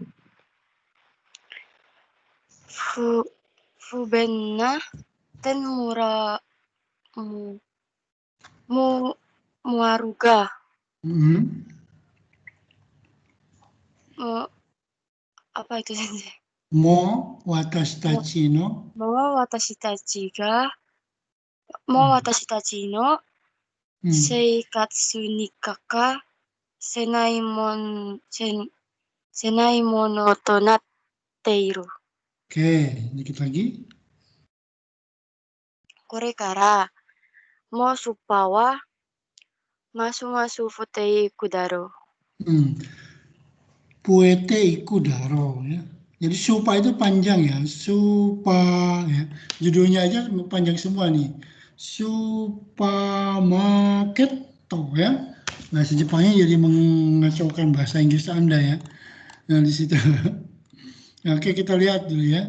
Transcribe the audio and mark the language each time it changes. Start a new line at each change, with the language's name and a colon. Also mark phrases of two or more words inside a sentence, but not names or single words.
Japanese: 不便な点もあるが、
Indonesian: apa itu Sensei?
Japanese: もう私たちの私たちの生活に欠かせないものとなっている。
Indonesian: Oke, dikit lagi.
Japanese: これからもスーパーはますます増えていくだろう。増えていくだろうや.
Indonesian: Jadi supa itu panjang ya, supa ya. Judulnya aja panjang semua nih. Supermarket ya. Bahasa Jepangnya jadi mengacaukan bahasa Inggris Anda ya. Nah di situ. Oke, kita lihat dulu ya.